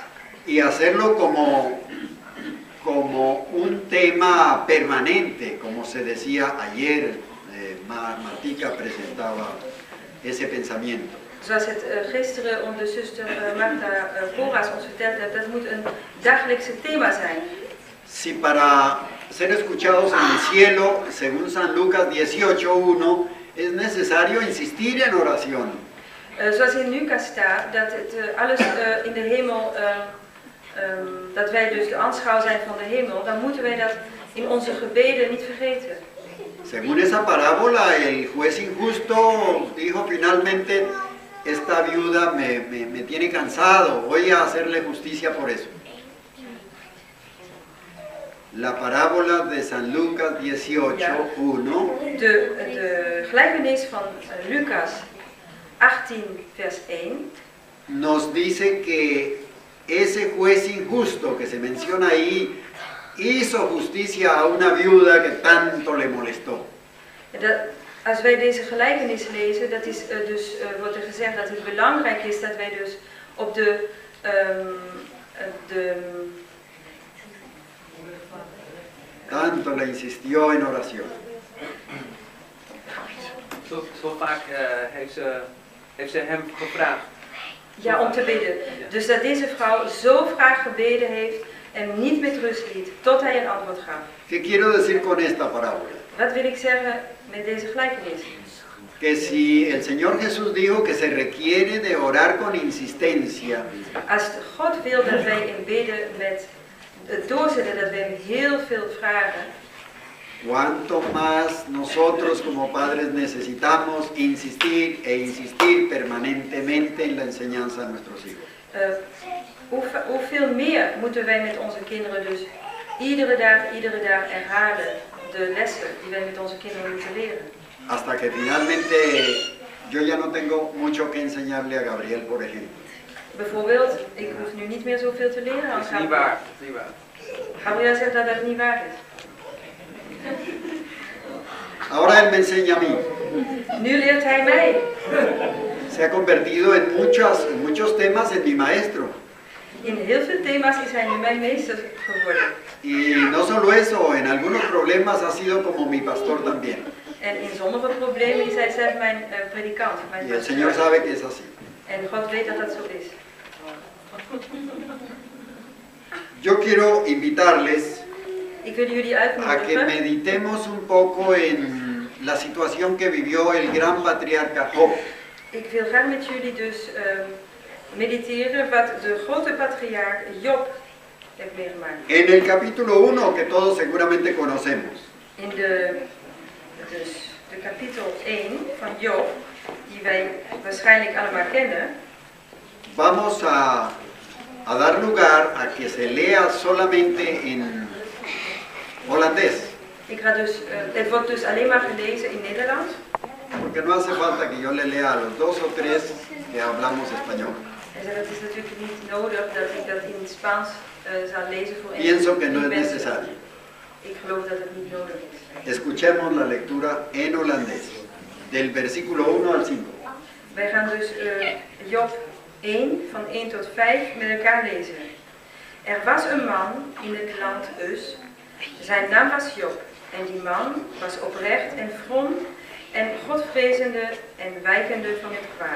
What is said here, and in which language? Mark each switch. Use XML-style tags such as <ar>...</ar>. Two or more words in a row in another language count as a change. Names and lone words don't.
<es>y hacerlo como un tema permanente, como se decía ayer, Martica presentaba ese pensamiento.</es> <nl>Zoals het gisteren onze zuster Marta Koras ons verteld heeft, dat moet een dagelijkse thema zijn.</nl> <es>Si para ser escuchados en el cielo, según San Lucas 18:1, es necesario insistir en oración.</es> <nl>Zoals in Lucas staat, dat het alles in de hemel, dat wij dus de aanschouw zijn van de hemel, dan moeten wij dat in onze gebeden niet vergeten.</nl> <es>Según esa parábola, el juez injusto dijo finalmente, esta viuda me tiene cansado, voy a hacerle justicia por eso. La parábola de San Lucas 18:1</es> <nl>De gelijkenis van Lucas 18 vers 1</nl> <es>nos dice que ese juez injusto que se menciona ahí hizo justicia a una viuda que tanto le molestó.</es> <nl>Als wij deze gelijkenis lezen, dat is wordt er gezegd dat het belangrijk is dat wij dus op</nl> <es>Tanto le insistió en oración.</es> <nl>Zo vaak heeft ze hem gevraagd. Ja, om te bidden. Dus dat deze vrouw zo vaak gebeden heeft en niet met rust liet tot hij een antwoord gaf.</nl> <es>¿Qué quiero decir con esta parábola?</es> <nl>Wat wil ik zeggen met deze gelijkenis?</nl> <es>Que si el Señor Jesús dijo que se requiere de orar con insistencia,</es> <nl>Als God wil dat wij in bidden met het doorzetten, dat wij hem heel veel vragen,</nl> <es>cuánto más nosotros como padres necesitamos insistir e insistir permanentemente en la enseñanza de nuestros hijos.</es> <nl>hoeveel meer moeten wij met onze kinderen dus iedere dag herhalen de lessen die wij met onze kinderen moeten leren.</nl> <es>Hasta que finalmente yo ya no tengo mucho que enseñarle a Gabriel, por ejemplo.</es> <nl>Bijvoorbeeld, ik hoef nu niet meer zoveel te leren aan Dat is niet waar. Dat is niet waar. Gabriel zegt dat dat niet waar is.</nl> <es>Ahora él me enseña a mí.</es> <nl>Nu leert hij mij.</nl> <es>Se ha convertido en muchos temas en mi maestro.</es> <nl>In heel veel thema's is hij nu mijn meester geworden.</nl> <es>Y no solo eso, en algunos problemas ha sido como mi pastor también.</es> <nl>En in sommige problemen is hij zelf mijn predikant, mijn</nl> <es>Y el pastor. Señor sabe que es así.</es> <nl>En God weet dat dat zo is.</nl> <es>Yo quiero invitarles</es> <nl>Ik wil jullie</nl> <es>a que</es> <nl>uitnodigen</nl> <es>meditemos un poco en la situación que vivió el gran patriarca Job.</es> <nl>Ik wil graag met jullie dus mediteren wat de grote patriarch Job heeft meegemaakt.</nl> <es>En el capítulo 1, que todos seguramente conocemos,</es> <nl>In de kapitel 1 van Job, die wij waarschijnlijk allemaal kennen,</nl> <es>vamos a dar lugar a que se lea solamente en holandés,</es> <nl>ik ga dus, het wordt dus alleen maar gelezen in Nederlands.</nl> <es>porque no hace falta que yo le lea a los 2 o 3 que hablamos español.</es> <nl>En het is natuurlijk niet nodig dat ik dat in het Spaans zal lezen voor</nl> <es>Pienso que no es</es> <nl>mensen.</nl> <es>necesario.</es> <nl>Ik geloof dat het niet nodig is.</nl> <es>Escuchemos la lectura en holandés, del versículo 1 al 5.</es> <nl>Wij gaan dus Job 1 van 1 tot 5 met elkaar lezen. Er was een man in het land Uz. Zijn naam was Job. En die man was oprecht en from en godvrezende en wijkende van het kwaad.</nl>